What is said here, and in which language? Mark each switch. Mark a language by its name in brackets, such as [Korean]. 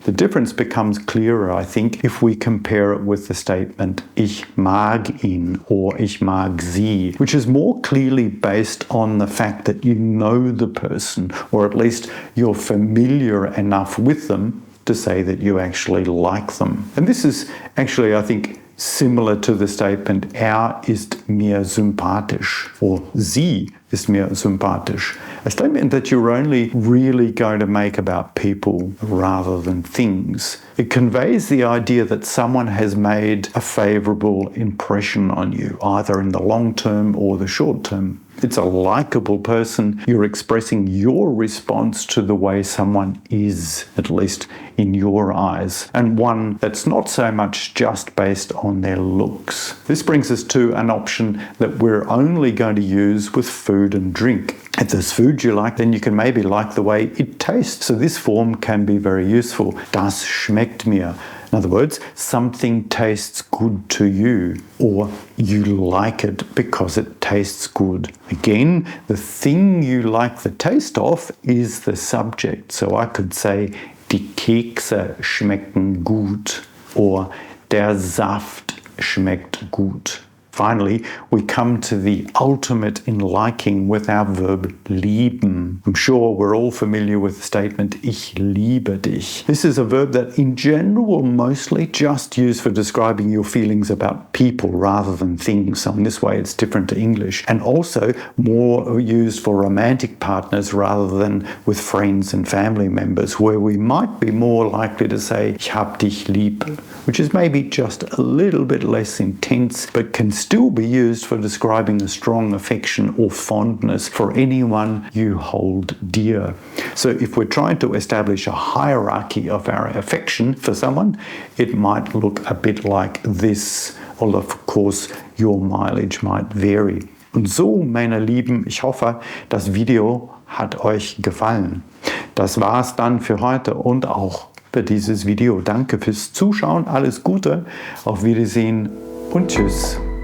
[English] The difference becomes clearer, I think, if we compare it with the statement [German] ich mag ihn [English] or [German] ich mag sie, [English] which is more clearly based on the fact that you know the person, or at least you're familiar enough with them to say that you actually like them. And this is actually, I think, similar to the statement [German] ist mir sympathisch [English] or [German] sie ist mir sympathisch. [English] A statement that you're only really going to make about people rather than things. It conveys the idea that someone has made a favorable impression on you, either in the long term or the short term. It's a likable person. You're expressing your response to the way someone is, at least in your eyes, and one that's not so much just based on their looks. This brings us to an option that we're only going to use with food and drink. If there's food you like, then you can maybe like the way it tastes. So this form can be very useful. [German] Das schmeckt mir. [English] In other words, something tastes good to you, or you like it because it tastes good. Again, the thing you like the taste of is the subject. So I could say, [German] die Kekse schmecken gut, [English] or [German] der Saft schmeckt gut. [English] Finally, we come to the ultimate in liking with our verb lieben. I'm sure we're all familiar with the statement, [German] ich liebe dich. [English] This is a verb that in general will mostly just use for describing your feelings about people rather than things. So in this way it's different to English. And also more used for romantic partners rather than with friends and family members, where we might be more likely to say, [German] ich hab dich lieb, [English] which is maybe just a little bit less intense, but can still be used for describing a strong affection or fondness for anyone you hold dear. So if we're trying to establish a hierarchy of our affection for someone, it might look a bit like this. Well, of course, your mileage might vary. [German] Und so, meine Lieben, ich hoffe, das Video hat euch gefallen. Das war's dann für heute und auch für dieses Video. Danke fürs Zuschauen, alles Gute, auf Wiedersehen und tschüss.